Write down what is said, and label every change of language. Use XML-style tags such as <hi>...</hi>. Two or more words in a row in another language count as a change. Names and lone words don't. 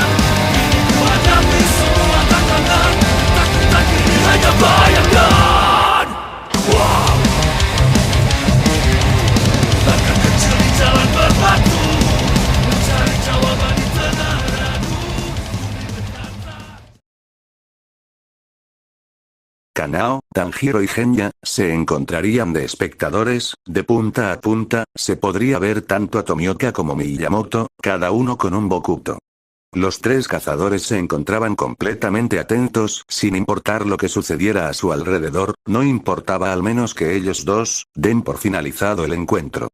<id>Kini ku hadapi semua tantangan, takut kini hanya bayangkan. Wow. Langkah kecil di jalan berbatu, mencari jawaban di tengah ragu.</id> <es>Kanao, Tanjiro y Genya se encontrarían de espectadores, de punta a punta, se podría ver tanto a Tomioka como Miyamoto, cada uno con un bokuto. Los tres cazadores se encontraban completamente atentos, sin importar lo que sucediera a su alrededor, no importaba al menos que ellos dos den por finalizado el encuentro.</es>